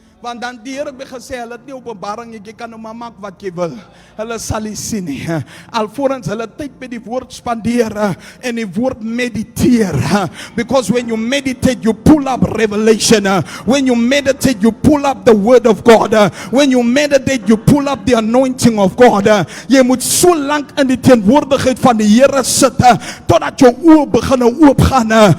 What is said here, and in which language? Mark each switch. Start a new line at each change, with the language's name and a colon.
Afrikaans: Want dan die Here het gesê, hulle het nie openbaring, jy kan nou maar maak wat jy wil. Hulle sal nie sien nie. Alvorens hulle tyd met die woord spandeer en die woord mediteer.
English: Because when you meditate, you pull up revelation. When you meditate, you pull up the word of God. When you meditate, you pull up the anointing of God.
Afrikaans: Jy moet so lank in die teenwoordigheid van die Here sit, totdat jou oë begin oopgaan.